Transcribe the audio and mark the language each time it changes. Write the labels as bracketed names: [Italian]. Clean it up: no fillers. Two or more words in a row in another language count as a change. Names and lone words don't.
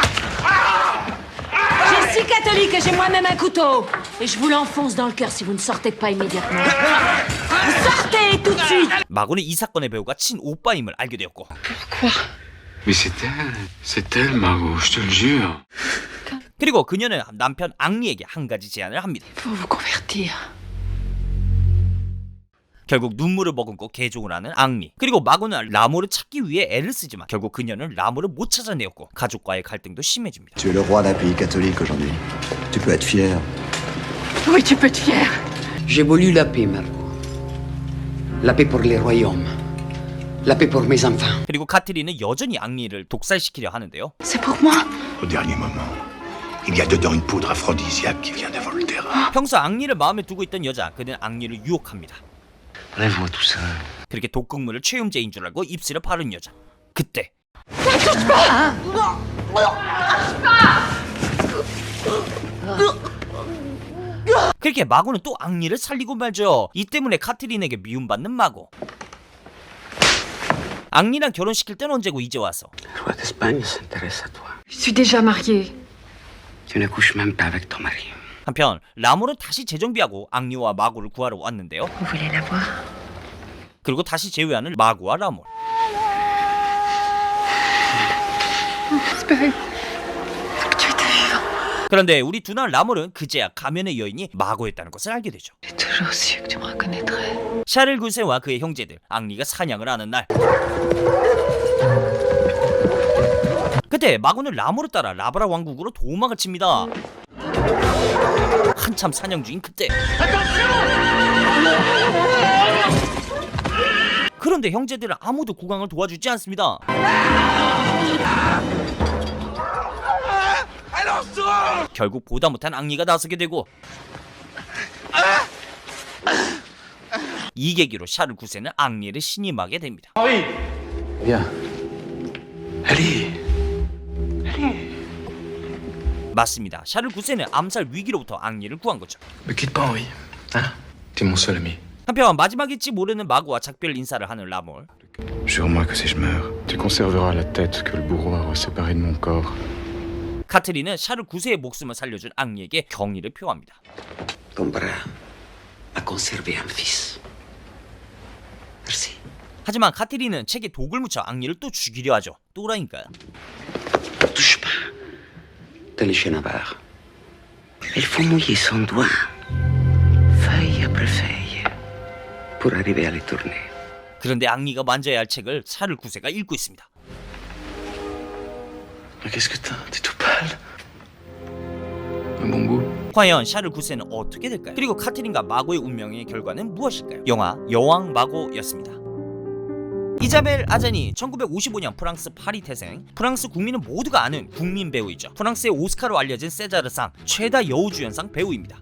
[French] Je suis catholique et j'ai moi-même un couteau. Et je vous l'enfonce dans le cœur si vous ne sortez pas immédiatement. Vous sortez tout de suite. [Korean] 마고는 이 사건의 배우가 친오빠임을 알게 되었고 [French] Mais c'est elle, Margot, je te le jure. [Korean] 그리고 그녀는 남편 앙리에게 한 가지 제안을 합니다. [French] Pour vous convertir. [Korean] 결국 눈물을 머금고 개종을 하는 앙리. 그리고 마고는 라몰을 찾기 위해 애를 쓰지만 결국 그녀는 라몰을 못 찾아내었고 가족과의 갈등도 심해집니다. [French] Tu es le roi d'un pays catholique aujourd'hui. Tu peux être fier. Oui, tu peux être fier. J'ai voulu la paix, Margot. La paix pour les royaumes. La paix pour mes enfants. [Korean] 그리고 카트린은 여전히 앙리를 독살시키려 하는데요. [French] C'est pour moi. Au dernier moment, il y a dedans une poudre aphrodisiaque qui vient de Volterra. [Korean] 평소 앙리를 마음에 두고 있던 여자, 그는 앙리를 유혹합니다. [French] Enlève-moi tout ça. [Korean] 그렇게 독극물을 최음제인 줄 알고 입술에 바른 여자. 그때 그렇게 마고는 또 앙리를 살리고 말죠. 이 때문에 카트린에게 미움받는 마고. 앙리랑 결혼시킬 땐 언제고 이제 와서. [French] Le roi d'Espagne s'intéresse à toi. Je suis déjà mariée. Tu ne couches même pas avec ton mari. [Korean] 한편 라몰은 다시 재정비하고 앙리와 마고를 구하러 왔는데요. [French] Vous voulez la voir? [Korean] 그리고 다시 재회하는 마고와 라몰. [French] Espérez. Faut que tu étais vivant. [Korean] 그런데 우리 두나 라몰은 그제야 가면의 여인이 마고였다는 것을 알게 되죠. [French] J'ai toujours su que tu me reconnaîtrais. [Korean] 샤를 9세와 그의 형제들 앙리가 사냥을 하는 날, 그때 마고는 라모를 따라 라바라 왕국으로 도망을 칩니다. 한참 사냥 중인 그때, 그런데 형제들은 아무도 국왕을 도와주지 않습니다. 결국 보다 못한 앙리가 나서게 되고, 이 계기로 샤를 9세는 앙리를 신임하게 됩니다. [French] Viens. Allez. [Korean] 맞습니다. 샤를 9세는 암살 위기로부터 앙리를 구한 거죠. [French] Me quitte pas, Henri. Hein? T'es mon seul ami. [Korean] 한편 마지막일지 모르는 마고와 작별 인사를 하는 라몰. [French] Jure-moi que si je meurs, Tu conserveras la tête que le bourreau a séparée de mon corps. [Korean] 카트린은 샤를 9세의 목숨을 살려준 앙리에게 경의를 표합니다. [French] Ton bras a conservé un fils. Merci. [Korean] 하지만 카트린은 책에 독을 묻혀 앙리를 또 죽이려 하죠. 또라니까요. [French] Touche pas. T'es les chiens navards. Il faut mouiller son doigt, feuille après feuille, pour arriver à les tourner. [Korean] 그런데 앙리가 만져야 할 책을 샤를 9세가 읽고 있습니다. [French] Mais qu'est-ce que t'as? T'es tout pâle. Un bon goût. [Korean] 과연 샤를 9세는 어떻게 될까요? 그리고 카트린과 마고의 운명의 결과는 무엇일까요? 영화 여왕 마고였습니다. 이자벨 아자니 1955년 프랑스 파리 태생, 프랑스 국민은 모두가 아는 국민 배우이죠. 프랑스의 오스카로 알려진 세자르상 최다 여우주연상 배우입니다.